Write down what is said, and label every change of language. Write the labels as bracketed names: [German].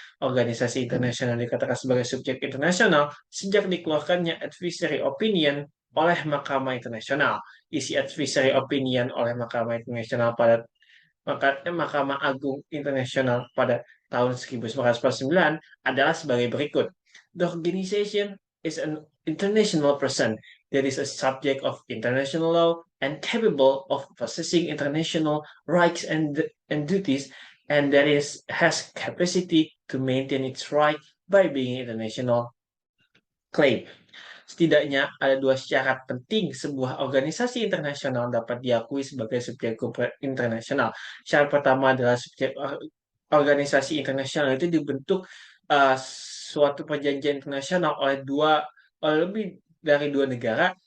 [Indonesian] Organisasi internasional dikatakan sebagai subjek internasional sejak dikeluarkannya advisory opinion oleh Mahkamah Internasional. Isi advisory opinion oleh Mahkamah Internasional pada Mahkamah Agung Internasional pada tahun 1949 adalah sebagai berikut. [English] The organization is an international person that is a subject of international law and capable of possessing international rights and duties, and has capacity to maintain its right by being international claim. [Indonesian] Setidaknya ada dua syarat penting sebuah organisasi internasional dapat diakui sebagai subjek hukum internasional. Syarat pertama adalah organisasi internasional itu dibentuk suatu perjanjian internasional oleh lebih dari dua negara.